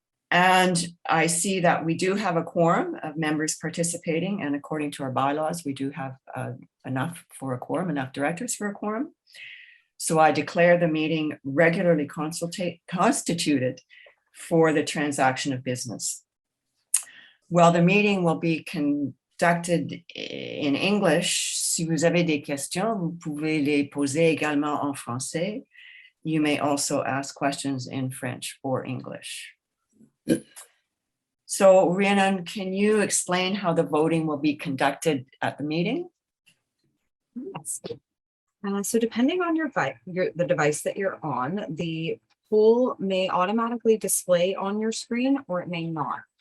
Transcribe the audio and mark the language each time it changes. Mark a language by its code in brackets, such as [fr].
[en] And I see that we do have a quorum of members participating, and according to our bylaws, we do have enough for a quorum, enough directors for a quorum. So I declare the meeting regularly constituted for the transaction of business. Well, the meeting will be conducted in English. [fr] Si vous avez des questions, vous pouvez les poser également en français. [en] You may also ask questions in French or English. So Rhiannon, can you explain how the voting will be conducted at the meeting? Yes. So depending on the device that you're on, the poll may automatically display on your screen or it may not.